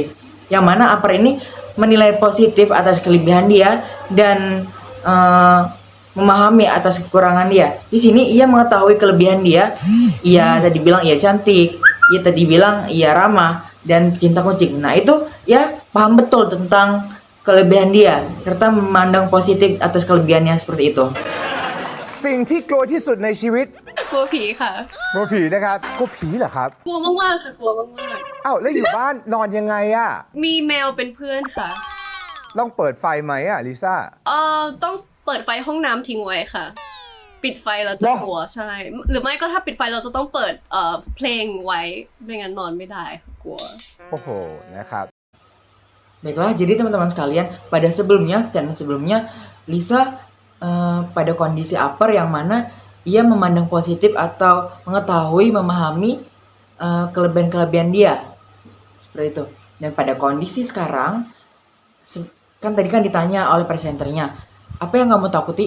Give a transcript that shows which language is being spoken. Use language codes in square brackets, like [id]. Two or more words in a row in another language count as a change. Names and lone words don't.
[id] Yang mana upper ini menilai positif atas kelebihan dia dan memahami atas kekurangan dia. Di sini ia mengetahui kelebihan dia. Ia tadi bilang ia cantik, ia tadi bilang ia ramah dan pecinta kucing. Nah, itu ya paham betul tentang kelebihan dia serta memandang positif atas kelebihannya seperti itu. [th] สิ่งที่กลัวที่สุดในชีวิต กลัวผีค่ะ กลัวผีนะครับกลัวผีเหรอครับ กลัวมากๆค่ะกลัวมาก อ้าวแล้วอยู่บ้านนอนยังไงอะ ๆมีแมวเป็นเพื่อนค่ะ ต้องเปิดไฟไหมอะลิซ่า ต้องเปิดไฟห้องน้ำทิ้งไว้ค่ะ ปิดไฟเราจะกลัวใช่ หรือไม่ก็ถ้าปิดไฟเราจะต้องเปิดเพลงไว้ไม่งั้นนอนไม่ได้ค่ะกลัว โอ้โหนะครับ [id] Baiklah, jadi teman-teman sekalian, pada sebelumnya, statement sebelumnya, Lisa pada kondisi upper yang mana ia memandang positif atau mengetahui, memahami kelebihan-kelebihan dia. Seperti itu. Dan pada kondisi sekarang, kan tadi kan ditanya oleh presenternya, apa yang kamu takuti?